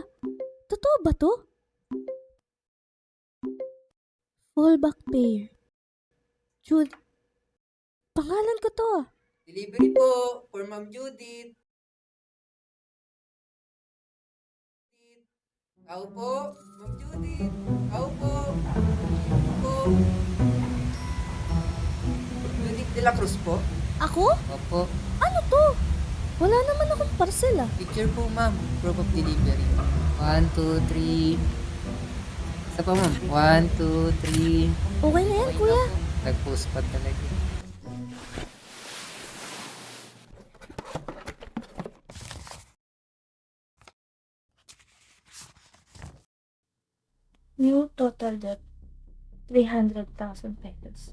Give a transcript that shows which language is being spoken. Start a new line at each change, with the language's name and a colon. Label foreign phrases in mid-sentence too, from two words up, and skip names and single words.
Filipino: Totoo ba to?
English: Fallback payer.
Filipino: Jude. Pangalan ko to ah.
English: Delivery po for Ma'am Judith.
Filipino: Tao po, Ma'am Judith. Tao po. Po. Judith de la Cruz po. Ako? Opo. Ano to? Wala naman akong parcel ah.
English: Picture po, ma'am. Proof of delivery. 1, 2, 3.
Filipino: Isa pa, ma'am. 1, 2, 3. Okay na yan, kuya. Nag-post pa talaga.
English: New total debt, 300,000 pesos.